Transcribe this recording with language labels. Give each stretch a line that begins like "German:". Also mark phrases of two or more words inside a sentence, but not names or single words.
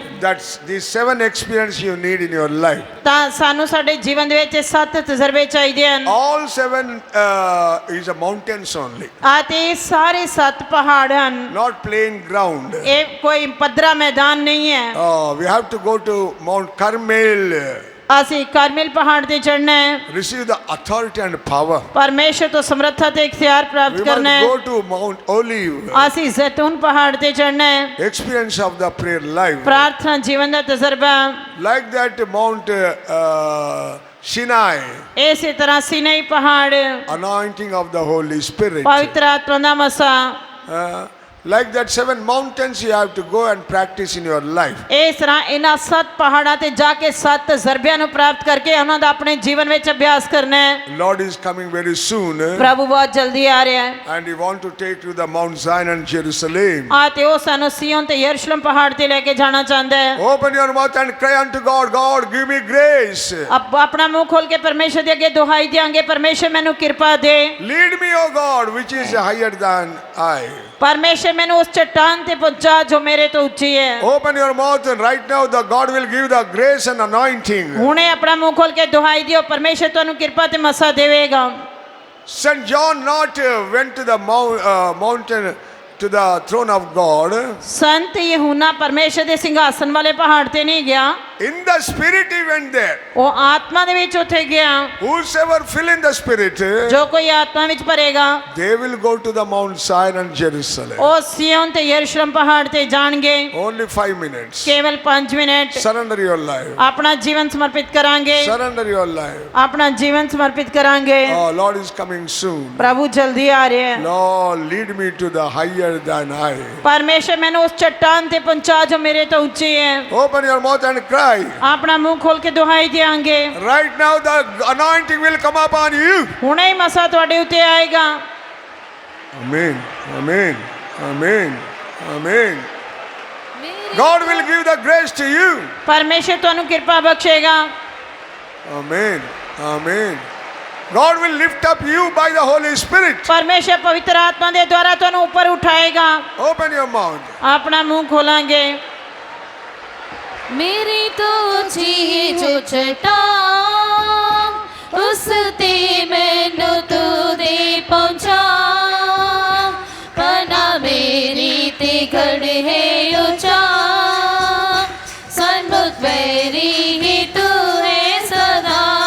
English: That's the 7 experience you need in your life.
Punjabi: ਤਾਂ ਸਾਨੂੰ ਸਾਡੇ ਜੀਵਨ ਦੇ ਵਿੱਚ 7 ਤਜਰਬੇ ਚਾਹੀਦੇ ਹਨ।
English: All 7 is a mountains only,
Punjabi: ਅਤੇ ਇਹ ਸਾਰੇ 7 ਪਹਾੜ ਹਨ,
English: not plain ground.
Punjabi: ਇਹ ਕੋਈ ਪੱਧਰਾ ਮੈਦਾਨ ਨਹੀਂ ਹੈ।
English: We have to go to Mount Carmel,
Punjabi: ਅਸੀਂ ਕਾਰਮੇਲ ਪਹਾੜ ਤੇ ਚੜ੍ਹਨਾ ਹੈ,
English: receive the authority and power.
Punjabi: ਪਰਮੇਸ਼ਰ ਤੋਂ ਸਮਰੱਥਾ ਤੇ ਇਖਤਿਆਰ
English: We
Punjabi: ਪ੍ਰਾਪਤ
English: must
Punjabi: ਕਰਨਾ ਹੈ।
English: go to Mount Olive,
Punjabi: ਅਸੀਂ ਜ਼ੈਤੂਨ ਪਹਾੜ ਤੇ ਚੜ੍ਹਨਾ ਹੈ,
English: experience of the prayer life.
Punjabi: ਪ੍ਰਾਰਥਨਾ ਜੀਵਨ ਦਾ ਤਜਰਬਾ।
English: Like that Mount Sinai,
Punjabi: ਇਸੇ ਤਰ੍ਹਾਂ ਸੀਨਾਈ ਪਹਾੜ,
English: anointing of the Holy Spirit.
Punjabi: ਪਵਿੱਤਰ ਆਤਮਾ ਦਾ ਮਸਾ।
English: Like that 7 mountains you have to go and practice in your life.
Punjabi: ਇਸ ਤਰ੍ਹਾਂ ਇਹਨਾਂ 7 ਪਹਾੜਾਂ ਤੇ ਜਾ ਕੇ 7 ਤਜਰਬਿਆਂ ਨੂੰ ਪ੍ਰਾਪਤ ਕਰਕੇ ਉਹਨਾਂ ਦਾ ਆਪਣੇ ਜੀਵਨ ਵਿੱਚ ਅਭਿਆਸ ਕਰਨਾ ਹੈ।
English: Lord is coming very soon,
Punjabi: ਪ੍ਰਭੂ ਬਹੁਤ ਜਲਦੀ ਆ ਰਿਹਾ ਹੈ,
English: and He want to take you to the Mount Zion and Jerusalem.
Punjabi: ਤੇ ਉਹ ਸਾਨੂੰ ਸਿਯੋਨ ਤੇ ਯਰੂਸ਼ਲਮ ਪਹਾੜ ਤੇ ਲੈ ਕੇ ਜਾਣਾ ਚਾਹੁੰਦਾ ਹੈ।
English: Open your mouth and cry unto God, God, give me grace.
Punjabi: ਆਪਣਾ ਮੂੰਹ ਖੋਲ ਕੇ ਪਰਮੇਸ਼ਰ ਦੇ ਅੱਗੇ ਦੁਹਾਈ ਦਿਆਂਗੇ, ਪਰਮੇਸ਼ਰ ਮੈਨੂੰ ਕਿਰਪਾ ਦੇ।
English: Lead me, O God, which is higher than I.
Punjabi: ਪਰਮੇਸ਼ਰ ਮੈਨੂੰ ਉਸ ਚਟਾਨ ਤੇ ਪਹੁੰਚਾ ਜੋ ਮੇਰੇ ਤੋਂ ਉੱਚੀ ਹੈ।
English: Open your mouth and right now the God will give the grace and anointing.
Punjabi: ਹੁਣੇ ਆਪਣਾ ਮੂੰਹ ਖੋਲ ਕੇ ਦੁਹਾਈ ਦਿਓ, ਪਰਮੇਸ਼ਰ ਤੁਹਾਨੂੰ ਕਿਰਪਾ ਤੇ ਮਸਾ ਦੇਵੇਗਾ।
English: St. John not went to the mountain to the throne of God.
Punjabi: ਸੰਤ ਯਹੂਨਾ ਪਰਮੇਸ਼ਰ ਦੇ ਸਿੰਘਾਸਨ ਵਾਲੇ ਪਹਾੜ ਤੇ ਨਹੀਂ ਗਿਆ,
English: In the spirit he went there.
Punjabi: ਉਹ ਆਤਮਾ ਦੇ ਵਿੱਚ ਉੱਥੇ ਗਿਆ।
English: Whosoever fill in the spirit,
Punjabi: ਜੋ ਕੋਈ ਆਤਮਾ ਵਿੱਚ ਭਰੇਗਾ
English: they will go to the Mount Zion and Jerusalem.
Punjabi: ਉਹ ਸਿਯੋਨ ਤੇ ਯਰੂਸ਼ਲਮ ਪਹਾੜ ਤੇ ਜਾਣਗੇ।
English: Only 5 minutes.
Punjabi: ਕੇਵਲ 5 ਮਿੰਟ
English: Surrender your life.
Punjabi: ਆਪਣਾ ਜੀਵਨ ਸਮਰਪਿਤ ਕਰਾਂਗੇ,
English: Surrender your life.
Punjabi: ਆਪਣਾ ਜੀਵਨ ਸਮਰਪਿਤ ਕਰਾਂਗੇ।
English: Oh, Lord is coming soon.
Punjabi: ਪ੍ਰਭੂ ਜਲਦੀ ਆ ਰਿਹਾ ਹੈ।
English: Lord, lead me to the higher than I.
Punjabi: ਪਰਮੇਸ਼ਰ ਮੈਨੂੰ ਉਸ ਚਟਾਨ ਤੇ ਪਹੁੰਚਾ ਜੋ ਮੇਰੇ ਤੋਂ ਉੱਚੀ ਹੈ।
English: Open your mouth and cry.
Punjabi: ਆਪਣਾ ਮੂੰਹ ਖੋਲ ਕੇ ਦੁਹਾਈ ਦਿਆਂਗੇ।
English: Right now the anointing will come upon you.
Punjabi: ਹੁਣੇ ਹੀ ਮਸਾ ਤੁਹਾਡੇ ਉੱਤੇ ਆਏਗਾ।
English: Amen. Amen. Amen. Amen. God will give the grace to you.
Punjabi: ਪਰਮੇਸ਼ਰ ਤੁਹਾਨੂੰ ਕਿਰਪਾ ਬਖਸ਼ੇਗਾ।
English: Amen. Amen. God will lift up you by the Holy Spirit.
Punjabi: ਪਰਮੇਸ਼ਰ ਪਵਿੱਤਰ ਆਤਮਾ ਦੇ ਦੁਆਰਾ ਤੁਹਾਨੂੰ ਉੱਪਰ ਉਠਾਏਗਾ।
English: Open your mouth.
Punjabi: ਆਪਣਾ ਮੂੰਹ ਖੋਲਾਂਗੇ। ਮੇਰੀ ਤੋ ਉੱਚੀ ਜੋ ਚਟਾਨ ਉਸ ਤੇ ਮੈਨੂੰ ਤੂੰ ਦੇ ਪਹੁੰਚਾ, ਪਨਾ ਮੇਰੀ ਤੇ ਗੜ੍ਹ ਹੈ ਉੱਚਾ, ਸਨਮੁਖ ਬੈਰੀ ਹੀ ਤੂੰ ਹੈ ਸਦਾ।